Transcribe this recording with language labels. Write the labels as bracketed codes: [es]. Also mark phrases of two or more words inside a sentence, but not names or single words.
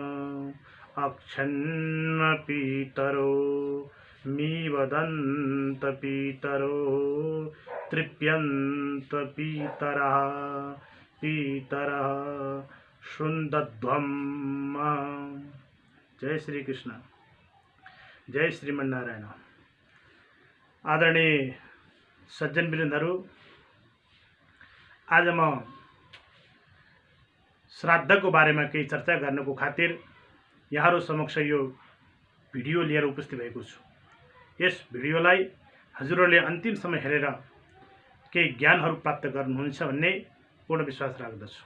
[sa] अक्षन्नपीतरो मीवदन्तपीतरो तृप्यन्तपीतरः पीतरः शुन्दध्वम्। [ne] जय श्री कृष्ण, जय श्रीमन्नारायण। आदरणीय सज्जन वृन्दहरू, आज म श्राद्धको बारेमा केही चर्चा गर्नको खातिर यहाँहरू समक्ष यो भिडियो लिएर उपस्थित भएको छु। यस भिडियोलाई हजुरहरूले अन्तिमसम्म हेरेर केही ज्ञानहरू प्राप्त गर्नुहुन्छ भन्ने पूर्ण विश्वास राख्दछु।